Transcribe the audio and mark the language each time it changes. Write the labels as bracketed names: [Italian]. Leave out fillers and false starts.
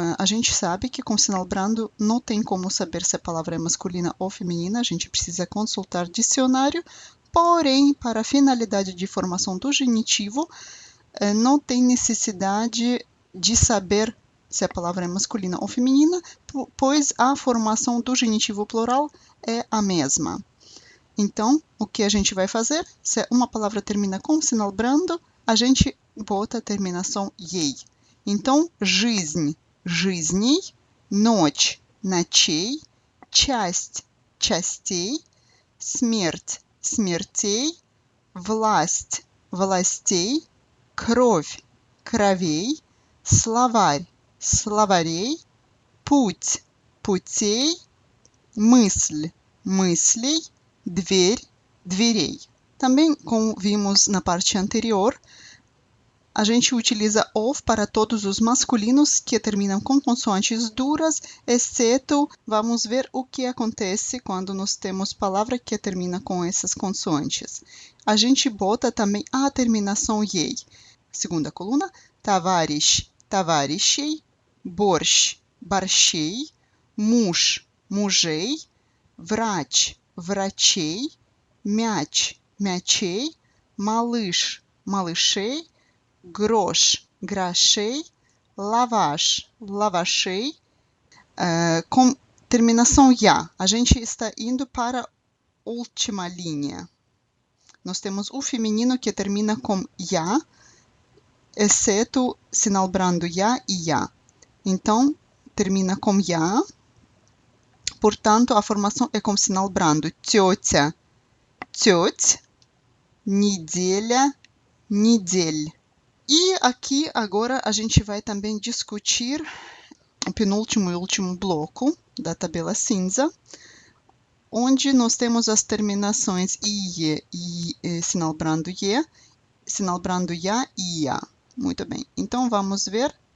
[Portuguese] A gente sabe que com sinal brando não tem como saber se a palavra é masculina ou feminina, a gente precisa consultar dicionário, porém, para a finalidade de formação do genitivo, não tem necessidade de saber se a palavra é masculina ou feminina, pois a formação do genitivo plural é a mesma. Então, o que a gente vai fazer? Se uma palavra termina com sinal brando, a gente bota a terminação "ей". [Russian] Então, жизнь, жизней, ночь, ночей, часть, частей, смерть, смертей, власть, властей, кровь, кровей, словарь, словарей, путь, путей, мысль, мыслей, dver, dverei. [Portuguese] Também, como vimos na parte anterior, a gente utiliza of para todos os masculinos que terminam com consoantes duras, exceto, vamos ver o que acontece quando nós temos palavra que termina com essas consoantes. A gente bota também a terminação "ей". [Russian] Segunda coluna, товарищ, товарищей, борщ, борщей, муж, мужей, врач, врачей, мяч, мячей, малыш, малышей, грош, грошей, лаваш, лавашей. [Portuguese] Com terminação "ya", a gente está indo para a última linha. Nós temos o feminino que termina com "ya", exceto sinal brando "ya" e "ya". Então, termina com "ya". Portanto, a formação é com sinal brando. [Russian] Тетя, теть, неделя, недель. [Portuguese] E aqui, agora, a gente vai também discutir o penúltimo e último bloco da tabela cinza, onde nós temos as terminações "ie" e sinal brando "ye", sinal brando "ya" e "ia". Muito bem. Então, vamos ver.